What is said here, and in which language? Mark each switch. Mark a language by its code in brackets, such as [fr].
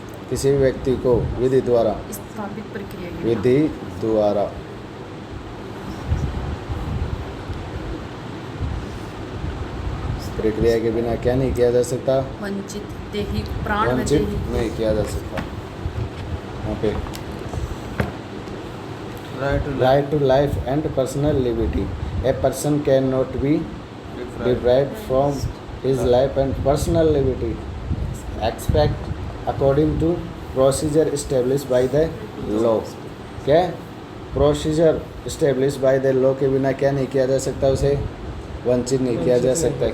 [hi] किसी व्यक्ति को विधि द्वारा स्थापित प्रक्रिया की विधि द्वारा प्रक्रिया के बिना क्या नहीं किया जा सकता, वंचित दैहिक प्राण व वंचित दैहिक नहीं किया जा सकता। वहाँ पे [en] right to life and personal liberty. A person cannot be deprived from his life and personal liberty except according to procedure established by the law. [hi] क्या procedure [en] established by the law [hi] के बिना क्या नहीं किया जा सकता, उसे वंचित नहीं किया जा सकता।